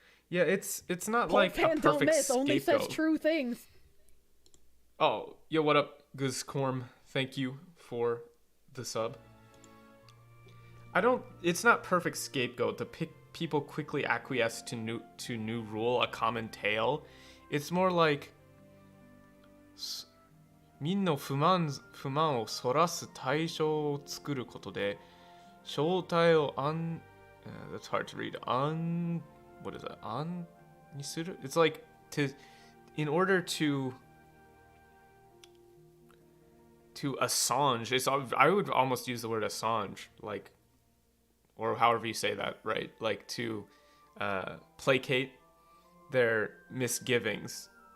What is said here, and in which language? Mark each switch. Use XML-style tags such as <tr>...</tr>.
<en>Yeah, it's not like a perfect only says scapegoat. true things. Oh, yo, what up, Guzkorm? Thank you for the sub. It's not perfect scapegoat. The people quickly acquiesce to new rule, a common tale. It's more like</en> <ja>みんな不満をそらす対象を作ることで正体を</ja> <en>that's hard to read. What is that?</en> <ja>にする?</ja> <en>It's like in order to assange. I would almost use the word assange, like, or however you say that, right? Like to placate their misgivings.</en>